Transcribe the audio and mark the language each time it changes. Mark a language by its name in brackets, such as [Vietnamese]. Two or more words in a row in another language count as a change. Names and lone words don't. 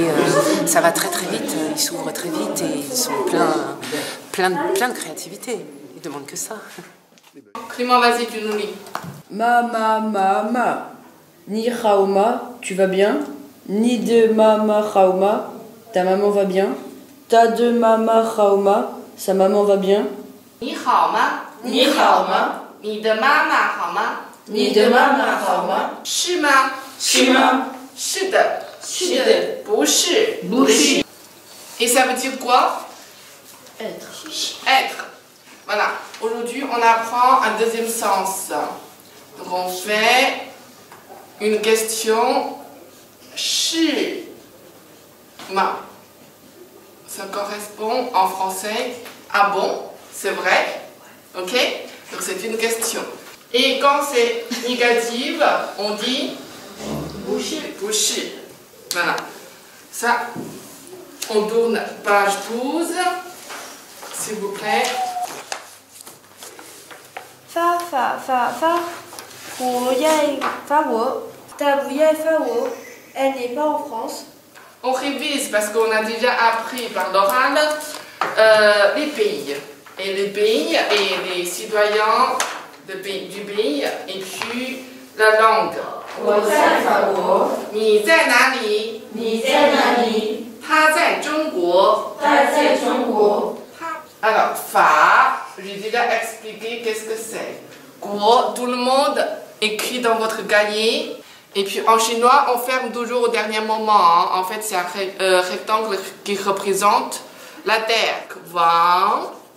[French] Ça va très très vite, ils s'ouvrent très vite et ils sont plein de créativité. Ils demandent que ça. Clément, vas-y, tu nous lis. Ma. [Chinese] 你好吗, [French] tu vas bien? [Chinese] 你的妈妈好吗, [French] ta maman va bien? [Chinese] 他的妈妈好吗, [French] sa maman va bien? [Chinese] 你好吗？你好吗？你的妈妈好吗? 你的妈妈好吗? 是吗？是吗？是的。是的。不是。不是。 [French] Et ça veut dire quoi? Être. Être. Voilà. Aujourd'hui, on apprend un deuxième sens. Donc, on fait une question. [Chinese] 是吗? [French] Ça correspond en français à bon, c'est vrai. Ok? Donc, c'est une question. Et quand c'est négatif, on dit [Chinese] 不是. 不是. [French] Voilà. Ça, on tourne page 12. S'il vous plaît. [Chinese] 发，不要发我，他不要发我， [French] elle n'est pas en France. On révise parce qu'on a déjà appris par l'oral les pays. Et les pays et les citoyens du pays et puis la langue. [Chinese] 我在法国。你在哪里？你在哪里？他在中国。他在中国。 [French] Alors, fa, j'ai déjà expliqué qu'est-ce que c'est. Guo, tout le monde écrit dans votre cahier. Et puis en chinois, on ferme toujours au dernier moment. Hein. En fait, c'est un rectangle qui représente la terre. Wang.